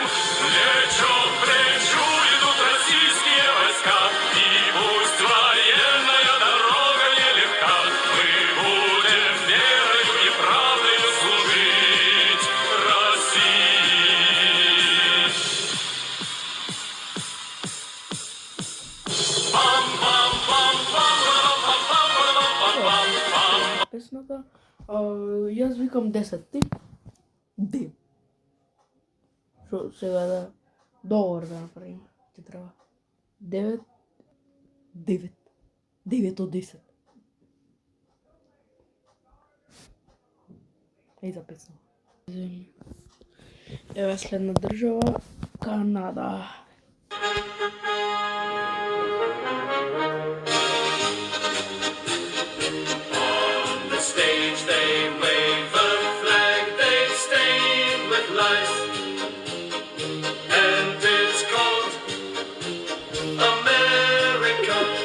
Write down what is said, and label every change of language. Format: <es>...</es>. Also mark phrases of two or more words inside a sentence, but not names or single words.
<ru>Плечо к плечу идут российские войска, и пусть военная дорога нелегка, мы будем верою и правдою служить России.</ru> <mk>Песната. Јас викам 10. Ти? 9. Шо сега да договор да направиме. Ќе треба 9. 9. 9 од 10. Еј за песна. Еве следна држава, Канада.</mk> <en>On the stage they wave the flag they stained with life, and it's called America.</en>